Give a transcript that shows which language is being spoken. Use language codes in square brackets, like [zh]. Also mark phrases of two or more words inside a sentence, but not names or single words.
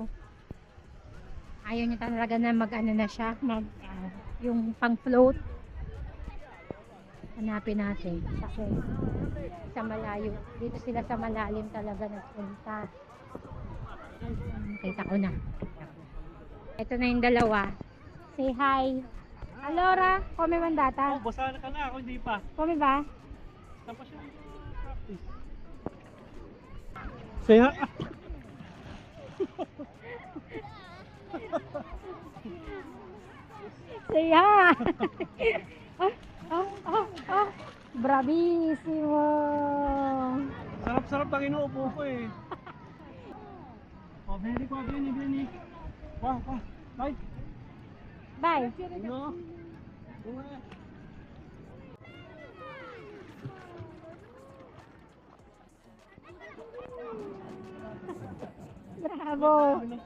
[tl] Ayaw niya talaga na mag-ano na siya, yung pang-float. Hanapin natin kasi sa malayo. Dito sila sa malalim talaga nagpunta. Nakita ko na. Ito na yung dalawa. [en] Say hi. Alora, [it] come mandata? [tl] Oh, basa na ka na. Ako hindi pa. Come ba? Tapos yung practice. [en] Say ha. Say hi. [it] Bravissimo. [tl] Sarap-sarap ang inuupo ko eh. [en] Oh, Benny. Wah. Bye. Bye. No. [it] Bravo.